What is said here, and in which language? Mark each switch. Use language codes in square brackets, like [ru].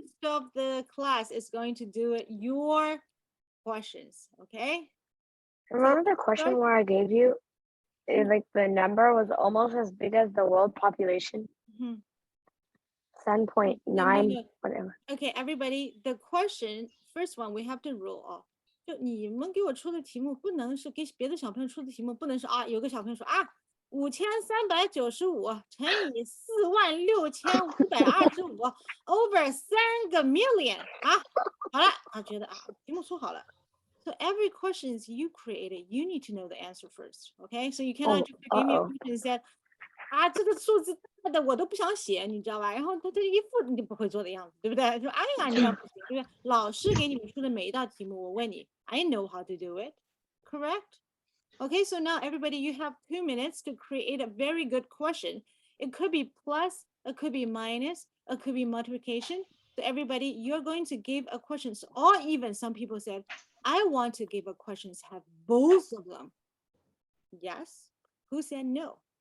[en] rest of the class is going to do it your questions. Okay. Remember the question where I gave you? Like the number was almost as big as the world population. Mhm. 7.9, no. whatever. Okay, everybody, the question, first one, we have to rule off. [zh] 就你们给我出的题目不能是给别的小朋友出的题目，不能是啊，有个小朋友说啊，5395乘以46525 [en] over 3 million [zh] 啊，好了，他觉得啊，题目出好了。 [en] So every questions you created, you need to know the answer first, okay? So you cannot just give me a question and say, [zh] 啊，这个数字大的我都不想写，你知道吧？然后他这一副你不会做的样子，对不对？说哎呀，你要不行，对不对？老师给你们出的每一道题目，我问你 [en] I know how to do it, correct? Okay, so now everybody, you have 2 minutes to create a very good question. It could be plus, it could be minus, it could be multiplication. So everybody, you're going to give a question, or even some people said, I want to give a questions have both of them. Yes. Who said no?